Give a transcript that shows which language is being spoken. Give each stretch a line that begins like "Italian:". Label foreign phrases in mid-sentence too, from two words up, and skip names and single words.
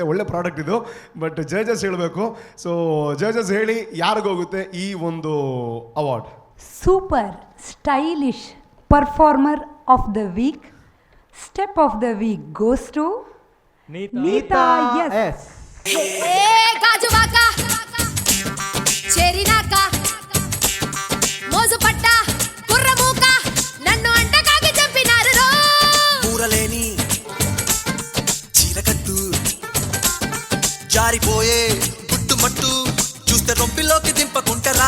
Kannada: ಒಳ್ಳೆ ಪ್ರಾಡಕ್ಟ್ ಇದು. ಬಟ್ ಜಡ್ಜಸ್ ಹೇಳಬೇಕು. ಸೊ ಜಡ್ಜಸ್ ಹೇಳಿ ಯಾರಿಗೆ ಹೋಗುತ್ತೆ ಈ ಒಂದು ಅವಾರ್ಡ್?
English: Super stylish performer of the week, step of the week goes to Neeta.
Kannada: ಎಸ್,
Telugu: గాజువాక చెరినాక మోజుపట్ట కుర్రమూక నన్ను అంటకాగి చంపినారు రో. ఊరలేని చీరకట్టు జారిపోయే గుట్టుమట్టు చూస్తే రొంపిలోకి దింపకుంటరా.